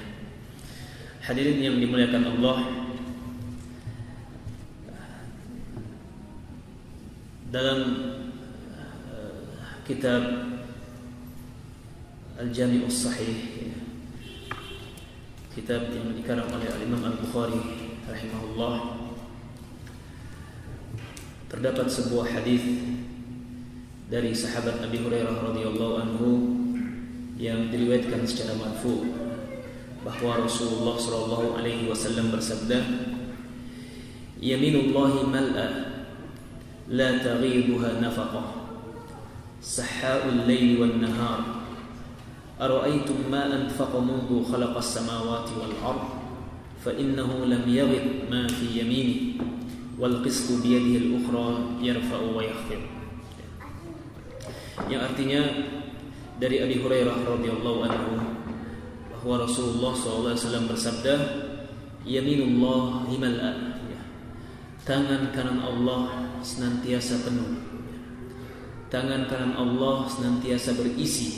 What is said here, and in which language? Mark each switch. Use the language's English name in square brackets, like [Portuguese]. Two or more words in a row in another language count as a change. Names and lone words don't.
[Indonesian] Hadirin yang dimuliakan Allah, dalam kitab Al-Jami'us Sahih, kitab yang dikarang oleh Imam Al-Bukhari rahimahullah, terdapat sebuah hadis dari sahabat Abi Hurairah [Arabic] رضي الله عنه [Indonesian] yang diriwayatkan secara marfu bahwa Rasulullah [Arabic] صلى الله عليه وسلم [Indonesian] bersabda, [Arabic] "يمين الله ملأى لا يغيضها نفقة سحاء الليل والنهار. أرأيتم ما أنفق منذ خلق السماوات والأرض فإنه لم يغض ما في يمينه والقسط بيده الأخرى يرفع ويخفض." [Indonesian] Yang artinya dari Abi Hurairah [Arabic] رضي الله عنه [Indonesian] bahwa Rasulullah SAW bersabda, [Arabic] "يمين الله ملأى." [Indonesian] Tangan kanan Allah senantiasa penuh, tangan kanan Allah senantiasa berisi.